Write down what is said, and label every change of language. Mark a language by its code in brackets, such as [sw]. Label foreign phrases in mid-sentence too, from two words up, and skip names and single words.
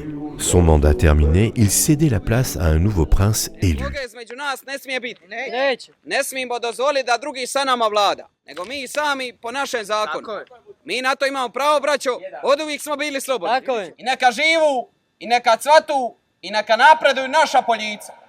[fr] Son mandat terminé, il cédait la place à un nouveau prince élu. [hr] Ne smijemo dozvoliti da drugi sa nama vlada, nego mi sami po našem zakonu. Mi na to imamo pravo, braćo, oduvijek smo bili slobodni. I neka živu, i neka cvatu, i neka napreduju naša poljica.